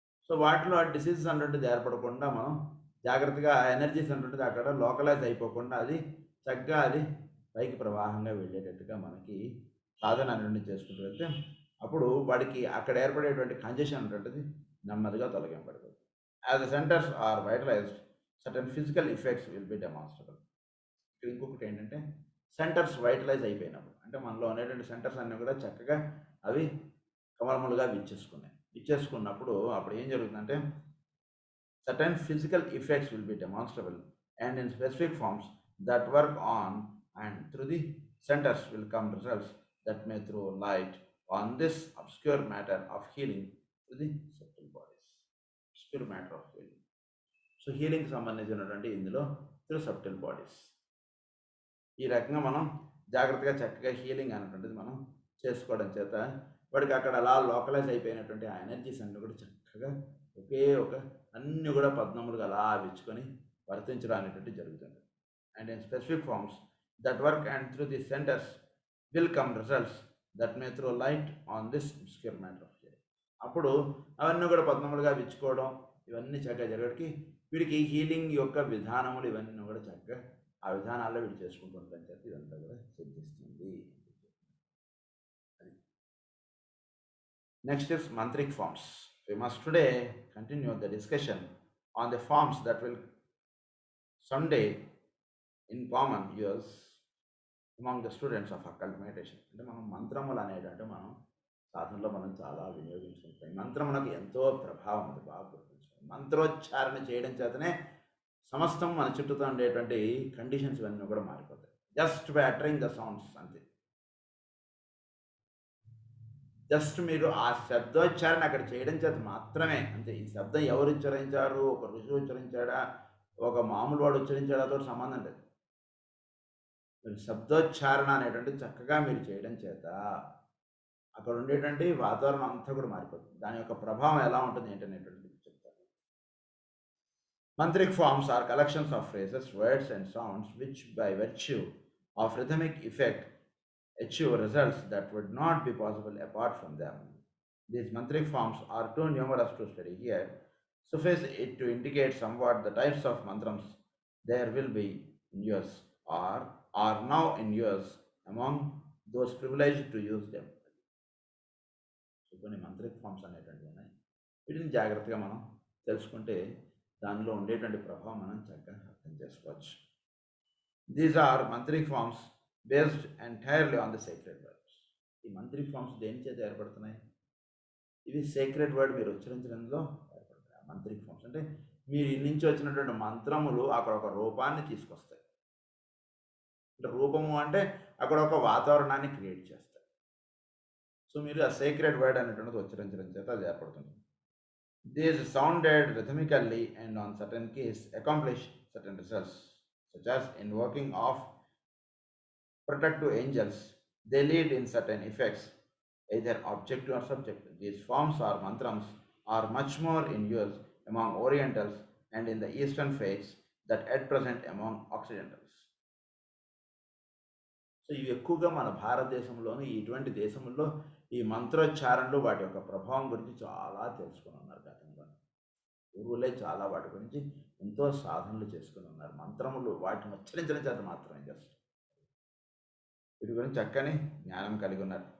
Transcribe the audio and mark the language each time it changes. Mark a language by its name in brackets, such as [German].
[Telugu] So వాటిలో diseases అనేటువంటిది ఏర్పడకుండా మనం జాగ్రత్తగా ఎనర్జీస్ అనేటువంటిది అక్కడ లోకలైజ్ అయిపోకుండా అది చక్కగా అది పైకి ప్రవాహంగా వెళ్ళేటట్టుగా మనకి సాధన అనేటువంటిది చేసుకుంటూ వెళ్తే అప్పుడు వాడికి అక్కడ ఏర్పడేటువంటి కంజెషన్ అనేటువంటిది నెమ్మదిగా తొలగింపడుతుంది. [English] As the centres are vitalised, certain physical effects will be demonstrable. [Telugu] ఇక్కడ ఇంకొకటి ఏంటంటే సెంటర్స్ వైటలైజ్ అయిపోయినప్పుడు అంటే మనలో ఉండేటువంటి సెంటర్స్ అన్నీ కూడా చక్కగా అవి కమలములుగా విచ్చేసుకున్నప్పుడు అప్పుడు ఏం జరుగుతుందంటే [English] certain physical effects will be demonstrable and in specific forms that work on and through the centers will come results that may throw light on this obscure matter of healing to the subtle bodies. Obscure matter of healing. [Telugu] So హీలింగ్కి సంబంధించినటువంటి ఇందులో through subtle bodies ఈ రకంగా మనం జాగ్రత్తగా చక్కగా healing అనేటువంటిది మనం చేసుకోవడం చేత వాడికి అక్కడ అలా లోకలైజ్ అయిపోయినటువంటి ఆ ఎనర్జీస్ అన్నీ కూడా చక్కగా ఒకే ఒక అన్నీ కూడా పద్మములుగా అలా విచ్చుకొని వర్తించడం అనేటువంటి జరుగుతుంది. [English] And in specific forms that work and through the centres will come results that may throw light on this obscure matter of hearing. [Telugu] అప్పుడు అవన్నీ కూడా పద్మములుగా విచ్చుకోవడం ఇవన్నీ చక్కగా జరగడానికి వీడికి హీలింగ్ యొక్క విధానములు ఇవన్నీ కూడా చక్కగా ఆ విధానాల్లో వీడు చేసుకుంటూ ఉంటారని చెప్పి ఇదంతా కూడా సిద్ధిస్తుంది. [English] Next is mantric forms. We must today continue the discussion on the forms that will someday in common use among the students of occult meditation. [Telugu] అంటే మనం మంత్రములు అనేటంటే మనం సాధనలో మనం చాలా వినియోగించుకుంటాం. మంత్రములకు ఎంతో ప్రభావం ఉంది. బాగా గుర్తుంచుకోండి. మంత్రోచ్చారణ చేయడం చేతనే సమస్తం మన చుట్టూతో ఉండేటువంటి కండిషన్స్ ఇవన్నీ కూడా మారిపోతాయి. [English] Just by uttering the sounds అంతే. [Telugu] జస్ట్ మీరు ఆ శబ్దోచ్చారణ అక్కడ చేయడం చేత మాత్రమే అంతే. ఈ శబ్దం ఎవరు ఉచ్చరించారు, ఒక ఋషి ఉచ్చరించాడా, ఒక మామూలు వాడు ఉచ్చరించాడాతో సంబంధం లేదు. మీరు శబ్దోచ్చారణ అనేటువంటి చక్కగా మీరు చేయడం చేత అక్కడ ఉండేటువంటి వాతావరణం అంతా కూడా మారిపోతుంది. దాని యొక్క ప్రభావం ఎలా ఉంటుంది ఏంటనేటువంటిది చెప్తారు. [English] Mantric forms are collections of phrases, words and sounds which by virtue of rhythmic effect achieve results that would not be possible apart from them. These mantric forms are too numerous to study here. Suffice it to indicate somewhat the types of mantrams there will be in use or are now in use among those privileged to use them. [Telugu] So కొన్ని మంత్రిక్ forms అనేటువంటి ఉన్నాయి. వీటిని జాగ్రత్తగా మనం తెలుసుకుంటే దానిలో ఉండేటువంటి ప్రభావం మనం చక్కగా అర్థం చేసుకోవచ్చు. [English] These are mantric forms based entirely on the sacred words. [Telugu] ఈ మంత్రిక్ ఫార్మ్స్ దేని చేత ఏర్పడుతున్నాయి? ఇవి సేక్రెడ్ వర్డ్ మీరు ఉచ్చరించడంలో ఏర్పడతాయి. మంత్రిక్ ఫార్మ్స్ అంటే మీరు నుంచి వచ్చినటువంటి మంత్రములు అక్కడ ఒక రూపాన్ని తీసుకొస్తాయి. అంటే రూపము అంటే అక్కడ ఒక వాతావరణాన్ని క్రియేట్ చేస్తాయి. సో మీరు ఆ సేక్రెడ్ వర్డ్ అనేటువంటిది ఉచ్చరించడం చేత అది ఏర్పడుతుంది. [English] These sounded rhythmically and on certain case accomplish certain results such as invoking of protective angels. They lead in certain effects, either objective or subjective. These forms or mantrams are much more in use among Orientals and in the Eastern faiths that at present among Occidentals. [Telugu] So ఇవి ఎక్కువగా మన భారతదేశంలోని ఇటువంటి దేశంలో ఈ మంత్రోచ్చారణలు వాటి యొక్క ప్రభావం గురించి చాలా తెలుసుకుని ఉన్నారు. గతంలో గురువులే చాలా వాటి గురించి ఎంతో సాధనలు చేసుకుని ఉన్నారు. మంత్రములు వాటిని ఉచ్చరించడం చేత మాత్రమే జస్ట్ వీటి గురించి చక్కని జ్ఞానం కలిగి ఉన్నారు.